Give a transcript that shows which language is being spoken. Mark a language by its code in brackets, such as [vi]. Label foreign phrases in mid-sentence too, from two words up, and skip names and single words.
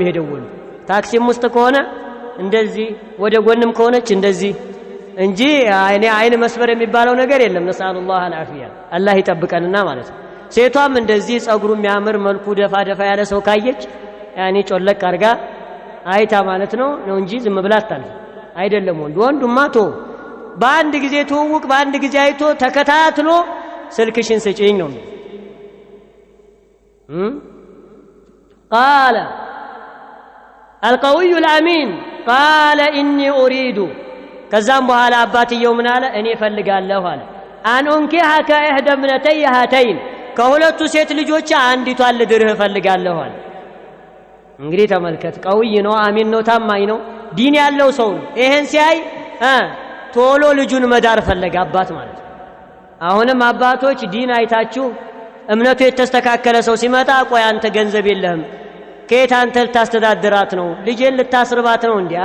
[am] የሚሄደው ወንድ። ታክሲም ውስጥ ከሆነ እንደዚህ ወደ ጎንም ከሆነች እንደዚህ እንጂ አይን መስበር የሚባለው ነገር የለም። [ar] نسأل الله العافية [am] አላህ ይጠብቀንና ማለት ነው። ሴቷም እንደዚህ ጸጉሩ የሚያምር መልኩ ደፋ ያለ ሰው ካየች ያኒ ጮለቅ አርጋ አይታ ማለት ነው እንጂ ዝም ብላ አታልፍ አይደለም። ወንዱማ በአንድ ጊዜ ትውውቅ በአንድ ጊዜ አይቶ ተከታትሎ ስልክሽን ስጪኝ ነው። [ar] قال القوي الامين قال اني اريد [am] ከዛም በኋላ አባትየው ምን አለ እኔ ፈልጋለሁ አለ [ar] أن أنكحك إحدى ابنتي هاتين [am] ከሁለቱ ሴት ልጆች አንዲቷን ልድርህ ፈልጋለሁ አለ። እንግዲህ ተመልከት፣ ቀውይ ነው፣ አሚን ነው፣ ታማኝ ነው፣ ዲን ያለው ሰው ነው። ይሄን ሲያይ ቶሎ ልጁን መዳር ፈለገ አባት ማለት ነው። አሁንም አባቶች ዲን አይታችሁ እምነቱ የተስተካከለ ሰው ሲመጣ ቆይ አንተ ገንዘብ የለህም ከየት አንተ ልታስተዳድራት ነው ልጄን ልታስርባት ነው እንዴ?